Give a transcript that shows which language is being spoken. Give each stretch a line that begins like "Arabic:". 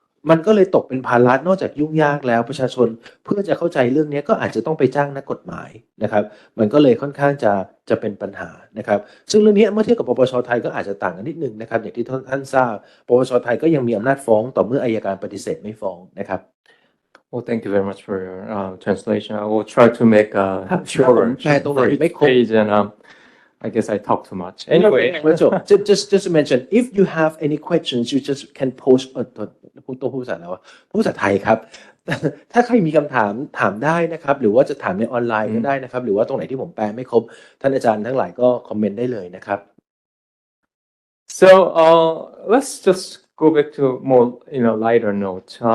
Thai: มันก็เลยตกเป็นภาระนอกจากยุ่งยากแล้วประชาชนเพื่อจะเข้าใจเรื่องนี้ก็อาจจะต้องไปจ้างนักกฎหมายนะครับมันก็เลยค่อนข้างจะเป็นปัญหานะครับซึ่งเรื่องนี้เมื่อเทียบกับปปชไทยก็อาจจะต่างกันนิดนึงนะครับอย่างที่ท่านทราบปปชไทยก็ยังมีอำนาจฟ้องต่อเมื่ออัยการปฏิเสธไม่ฟ้องนะครับ
English: Well, thank you very much for your translation. I will try to make a shorter page, and I guess I talk too much. Anyway, just to mention, if you have any questions, you just can post
Thai: พูดภาษาแล้วพูดภาษาไทยครับ ถ้าใครมีคำถามถามได้นะครับหรือว่าจะถามในออนไลน์ก็ได้นะครับหรือว่าตรงไหนที่ผมแปลไม่ครบท่านอาจารย์ทั้งหลายก็คอมเมนต์ได้เลยนะครับ
English: So let's just go back to more lighter note.